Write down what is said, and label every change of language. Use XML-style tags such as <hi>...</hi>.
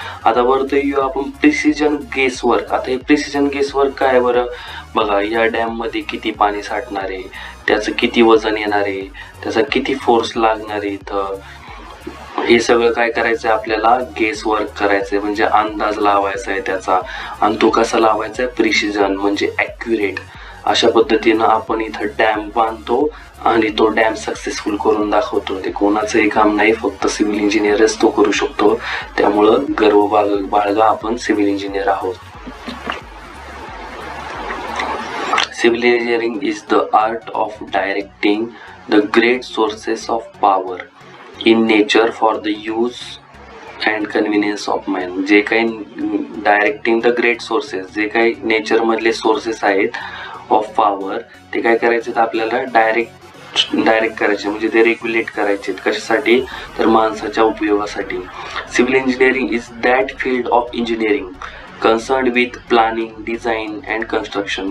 <mr>आता वरती येऊ आपण प्रिसिजन गेसवर्क. आता हे प्रिसिजन गेसवर्क काय बरं, बघा या डॅम मध्ये किती पाणी साठणार आहे, त्याचं किती वजन येणार आहे, त्याचा किती फोर्स लागणार आहे इथं, हे सगळं काय करायचं आहे आपल्याला, गेस वर्क करायचंय म्हणजे अंदाज लावायचा आहे त्याचा. आणि तो कसा लावायचा आहे, प्रिसिजन म्हणजे ॲक्युरेट. अशा पद्धतीनं आपण इथं डॅम बांधतो आणि तो डॅम सक्सेसफुल करून दाखवतो. ते कोणाचंही काम नाही, फक्त सिव्हिल इंजिनियरच तो करू शकतो. त्यामुळं गर्व बाळगा, आपण सिव्हिल इंजिनियर आहोत.</mr> <en>Civil engineering is the art of directing the great sources of power in nature for the use and convenience of man.</en> <mr>जे काही</mr> <en>directing the great sources,</en> <mr>जे काही नेचर मधले सोर्सेस आहेत</mr> <en>of power,</en> <mr>ते काय करायचे आपल्याला डायरेक्ट करायचे, म्हणजे ते रेग्युलेट करायचे. कशासाठी? तर माणसाच्या उपयोगासाठी.</mr> <en>Civil engineering is that field of engineering concerned with planning, design and construction.</en>